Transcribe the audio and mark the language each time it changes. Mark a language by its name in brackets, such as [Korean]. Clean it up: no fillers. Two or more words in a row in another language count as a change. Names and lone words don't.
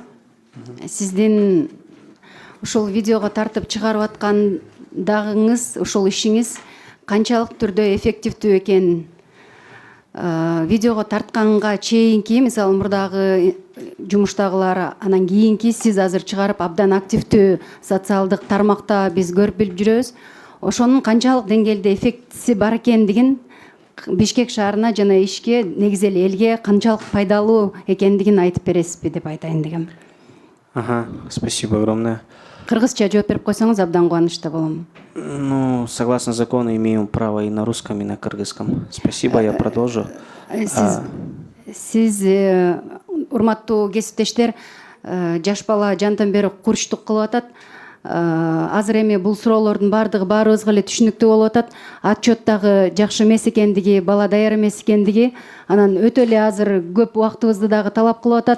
[Kyrgyz] Сиздин ушул видеого тартып чыгарып аткандагыңыз, ушул ишиңиз канчалык түрдө эффективдүү экенин видеого тартканга чейинки, мисалы мурдагы жумуштагылар, анан кийинки сиз азыр чыгарып абдан активдүү социалдык тармакта биз көрүп билип жүрөбүз. Ошонун канчалык деңгээлде эффектиси бар экендигин Бишкек шаарына жана ишке, негизи эле элге канчалык пайдалуу экендигин айтып бересизби деп айтайын дегем. Ага, [Russian] спасибо огромное. [Kyrgyz] Кыргызча жооп берип койсоңуз абдан кубанычта болом. [Russian] Ну, согласно закону, имеем право и на русском, и на кыргызском. Спасибо, я продолжу. [Kyrgyz] Сиз урматтуу кесиптештер, жаш бала жандан бери курчтук кылып атат. Азыр эми бул суроолордун баардыгы баарыбызга эле түшүнүктүү болуп атат. Отчет дагы жакшы эмес экендиги, бала даяр эмес экендиги, анан өтө эле азыр көп убактыбызды дагы талап кылып атат.